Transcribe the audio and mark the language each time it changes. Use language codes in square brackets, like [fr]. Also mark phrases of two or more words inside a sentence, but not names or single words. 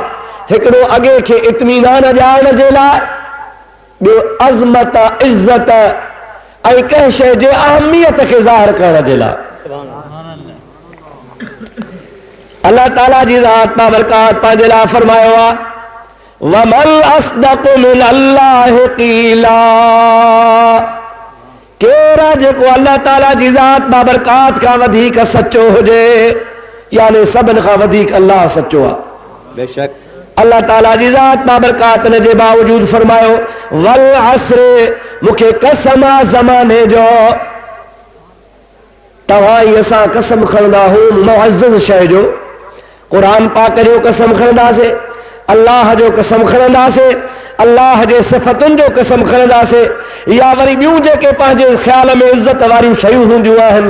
[sd] हिकिड़ो अॻे खे इत्मीनान ॾियारण जे लाइ, ॿियो अज़मत इज़त ऐं कंहिं शइ जे अहमियत खे ज़ाहिर करण जे लाइ। अल्लाह ताला जी ज़ात बाबरकात पंहिंजे लाइ फरमायो आहे [ar] ومن أصدق من الله قيلا. [sd] केरु जेको अल्लाह ताला जी ज़ात बाबरकात खां वधीक सचो हुजे, यानी सभिनि खां वधीक अल्लाह सचो आहे। बेशक अल्लाह ताला जी ज़ात बाबरकात ने जे बावजूद फरमायो [ar] والعصر, [sd] मूंखे कसम आहे ज़माने जो। तव्हां ई असां कसम खणंदा हूं मुअज़्ज़ज़ शइ जो, क़ुरान पाक जो कसम खणंदासीं, अल्लाह जो कसम खणंदासीं, अल्लाह जे सिफ़तुनि जो कसम खणंदासीं, या वरी ॿियूं जेके पंहिंजे ख़्याल में इज़त वारियूं शयूं हूंदियूं आहिनि।